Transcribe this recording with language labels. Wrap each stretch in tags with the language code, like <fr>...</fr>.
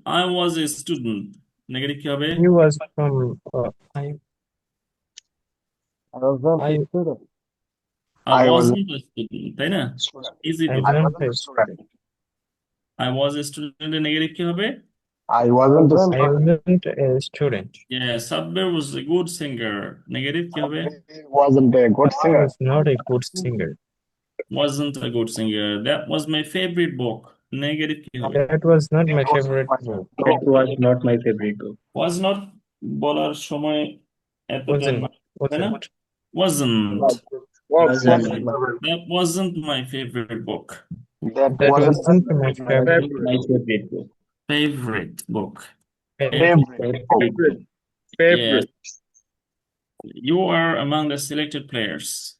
<en>I was a student,</en> <bn>negative কি হবে?</bn> <en>He was from I was a student. I wasn't a student,</en> <bn>তাই না? Easy তো।</bn> <en>I wasn't a student. I was a student</en> <bn>এর negative কি হবে?</bn> <en>I wasn't a I wasn't a student. Sabbir was a good singer,</en> <bn>negative কি হবে?</bn> <en>wasn't a good I singer. was not a good singer. Wasn't a good singer. That was my favorite book,</en> <bn>negative কি হবে?</bn> <en>That was not my favorite book. That was not my favorite book. Was not</en> <bn>বলার সময় এতটা</bn> <en>Wasn't.</en> <bn>তাই না?</bn> <en>Wasn't. Wasn't. That wasn't my favorite book. That wasn't my favorite Favorite book. Favorite. Yes. You are among the selected players.</en>